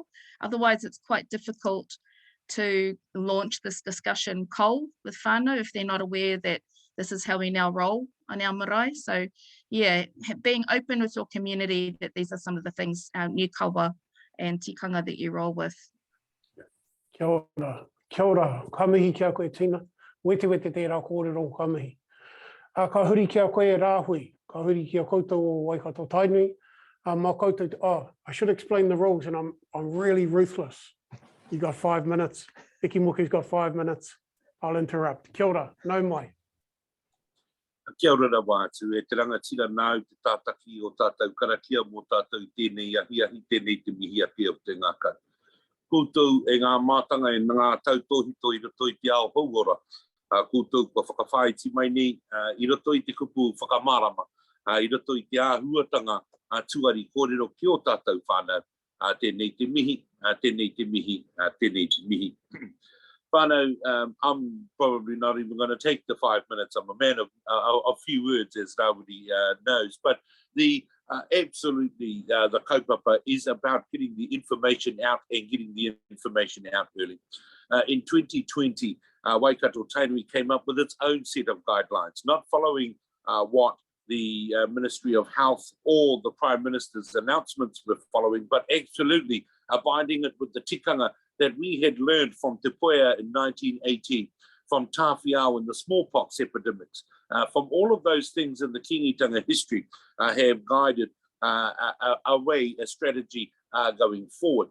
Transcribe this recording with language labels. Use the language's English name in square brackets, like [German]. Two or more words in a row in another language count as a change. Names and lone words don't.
[English] Otherwise, it's quite difficult to launch this discussion cold with whānau if they're not aware that this is how we now roll on our marae. So yeah, being open with your community that these are some of the things, new kawa and tikanga that you roll with. [Māori] Kia ora, ka mihi kia koe tina, wete tērā kōrero ka mihi. Ka huri kia koe Rahui, ka huri kia koutou o Waikato Tainui. Mā koutou, [English] I should explain the rules, and I'm really ruthless. You got 5 minutes. Ikimoke's got 5 minutes. I'll interrupt. [Māori] Kia ora, nau mai. Kia ora rā wātu, e te rangatira nāu te tātaki o tātou karakia mō tātou tēnei ahi tēnei te mihi api o te ngaka. Koutou e ngā mātanga e ngā tautohito i roto i te ao hauora. Koutou kua whakawhaiti mai nei, i roto i te kupu whakamārama, i roto i te āhuatanga tuari kōrero ki o tātou whānau. Tēnei te mihi, tēnei te mihi, tēnei te mihi. Whānau, [English] I'm probably not even going to take the 5 minutes. I'm a man of few words, as nobody knows. But absolutely, the kaupapa is about getting the information out and getting the information out early. In 2020, Waikato Tainui came up with its own set of guidelines, not following what the Ministry of Health or the Prime Minister's announcements were following, but absolutely abiding it with the tikanga that we had learned from Te Poia in 1918, from Tāwhiao and the smallpox epidemics, from all of those things in the Kingitanga history have guided a strategy going forward.